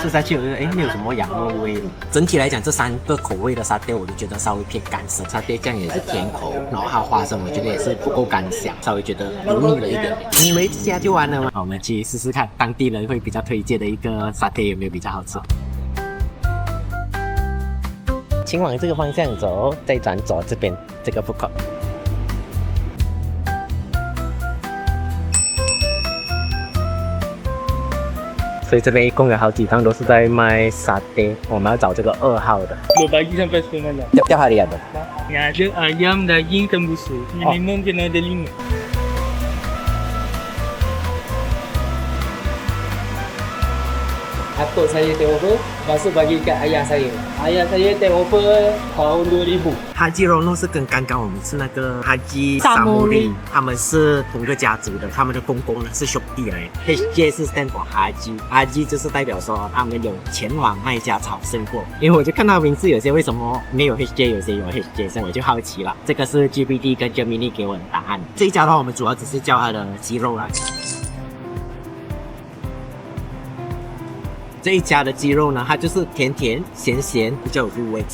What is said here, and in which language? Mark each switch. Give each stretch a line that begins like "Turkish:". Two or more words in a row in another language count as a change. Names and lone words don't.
Chinese: 吃下去我觉得没有什么羊肉味。整体来讲，这3个口味的沙爹我都觉得稍微偏干涩，沙爹酱也是甜口，然后它花生我觉得也是不够干香，稍微觉得油腻了一点。你以为这下就完了吗？好，我们去试试看当地人会比较推荐的一个沙爹有没有比较好吃。请往这个方向走，再转左这边这个 food court。所以这边一共有好几趟都是在卖沙爹，我们要找这个2号的。
Malay: 2 pagi sampai 10 malam. Tiap-tiap hari ada. Yang ada ayam, daging, tembusu. Minimum kena ada 5. Atuk saya
English: take over,
Malay: lepas tu bagi kat ayah saya. Ayah saya
English: take over
Malay: tahun 2000.
Chinese: Haji Rono 是跟刚刚我们吃那个 Haji Samuri 他们是同个家族的，他们的公公呢是兄弟来的。HJ 是
English: stand for
Chinese: Haji 就是代表说他们有前往麦加朝圣过。因为我就看到名字有些为什么没有 HJ， 有些有 HJ， 所以我就好奇了。这个是 GBD 跟 Gemini 给我的答案。这一家的话，我们主要只是叫它的鸡肉啦。这一家的鸡肉呢，它就是甜甜咸咸，比较有入味。